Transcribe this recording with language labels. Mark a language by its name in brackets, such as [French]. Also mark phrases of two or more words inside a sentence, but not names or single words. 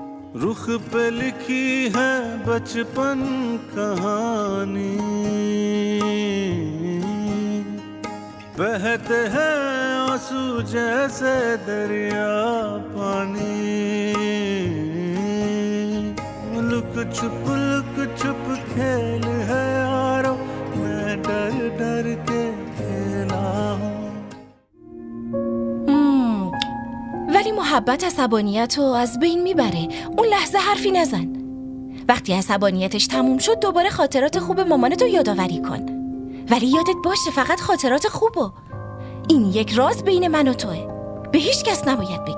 [Hindi] रुख पे लिखी है बचपन कहानी, बहते हैं आंसू जैसे दरिया पानी, लुक छुप खेल है यारो, मैं डर डर के खेला हूँ. [Persian] ولی محبت عصبانیت رو از بین میبره. اون لحظه حرفی نزن. وقتی عصبانیتش تموم شد دوباره خاطرات خوب مامانتو یادآوری کن. ولی یادت باشه فقط خاطرات خوبو. این یک راز بین من و توه. به هیچ کس نباید بگی.